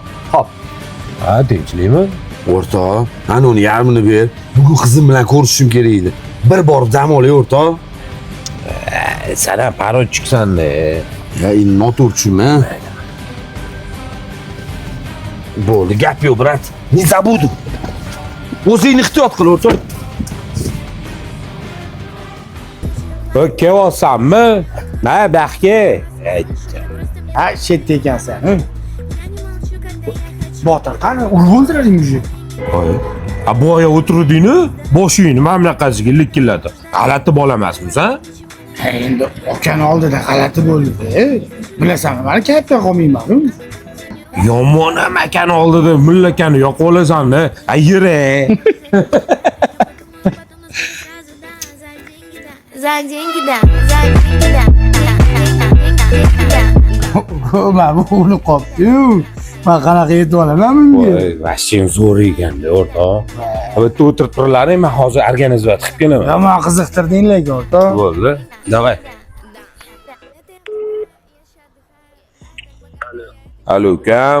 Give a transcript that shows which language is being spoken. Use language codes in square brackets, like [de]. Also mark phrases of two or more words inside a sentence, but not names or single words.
[uz] Ha, tinchlikmi? O'rtoq, ana uni yarmini ber. Bugun qizim bilan ko'rishishim kerak edi. Bir borib dam olay, o'rtoq. Sen ham parodichiksan-da. Ya, noturchimi? Bo'ldi, gap yo'q, brat. [ru] Не забуду. [uz] O'zingni ehtiyot qil, o'rtoq. Kelyapsanmi? Mana baxtga. Ha, chetda ekansan. Botir qani, urib o'ldirading mujik. Bu oyoq o'tirdingmi? Boshingni mana bunaqasiga likillatib. G'alati bola emasmisan? Ha, endi okani oldida g'alati bo'ldi. Bilasanmi, men kayfda qolmayman-ku. Yomon amakani oldida mullakani yoqib olasan-da. Yura. [ru] За деньги, да. За деньги, да. [uz] Men bu o'lib qolibdi-yu. Men qanaqa yetib olaman bunga? Voy, vashing zo'r ekan-da, o'rtoq. Bitta o'tirib turlaring, men hozir organizovat qilib kelaman. Yomon qiziqtirding lekin o'rtoq. Bo'ldi. Davay. Alo, ukam.